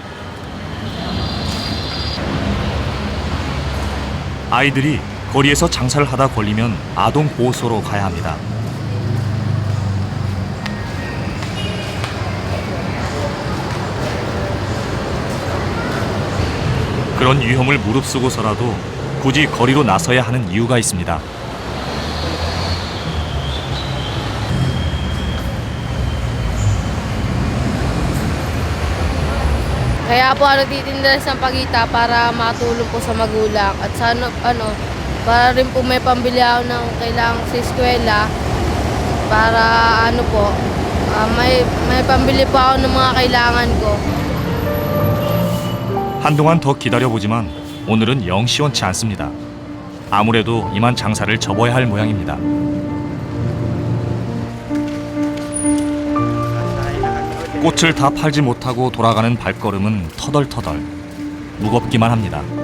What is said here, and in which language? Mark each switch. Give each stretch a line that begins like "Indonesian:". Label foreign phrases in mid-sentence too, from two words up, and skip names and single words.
Korean: 아이들이 거리에서 장사를 하다 걸리면 아동 보호소로 가야 합니다. 그런 위험을 무릅쓰고서라도 굳이 거리로 나서야 하는 이유가 있습니다.
Filipino: Kaya po nagtitinda ng sampagita para matulong po sa magulang at sa para rin po may pambili ako ng kailangan sa eskwela para may pambili po ako ng mga kailangan ko.
Korean: 한동안 더 기다려보지만 오늘은 영 시원치 않습니다. 아무래도 이만 장사를 접어야 할 모양입니다. 꽃을 다 팔지 못하고 돌아가는 발걸음은 터덜터덜 무겁기만 합니다.